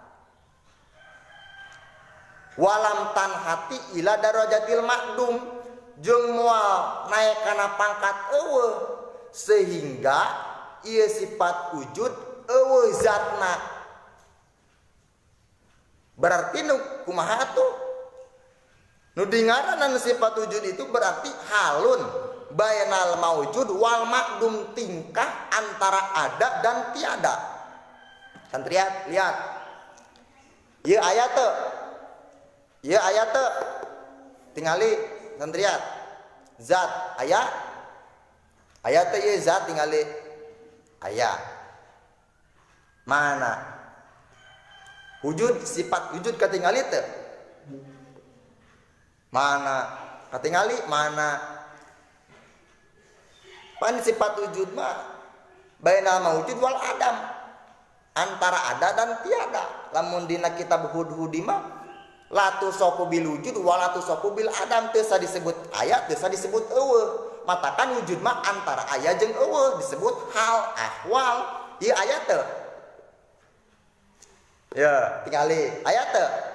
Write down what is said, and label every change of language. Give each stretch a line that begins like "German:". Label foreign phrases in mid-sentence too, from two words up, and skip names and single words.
Arabic: ولم تنته إلى درجة المعدوم,
Sundanese: jeung moal naik kana pangkat eueuh sehingga ieu sifat wujud eueuh zatna. Berarti nu kumaha tuh? Nu dingaranan sifat wujud itu berarti
Arabic: حال بين الموجود والمعدوم,
Sundanese: tingkah
Indonesian: antara ada dan tiada.
Sundanese: Santriat lihat. Ieu aya teu? Ieu aya teu? Tingali santriat. Zat aya? Aya teu ieu zat tingali? Aya. Mana wujud, sifat wujud katingali teu? Mana katingali? Mana pan sifat wujud mah
Arabic: بين الموجود والعدم,
Indonesian: antara ada dan tiada.
Sundanese: Lamun dina kitab Hud-Hudi mah
Arabic: لا توصف بالوجود ولا توصف بالعدم,
Sundanese: teu disebut aya, teu disebut eueuh. Matakan wujud mah antara aya jeung eueuh, disebut
Arabic: حال أحوال.
Sundanese: Ieu aya teu? Ya, tingali aya teu?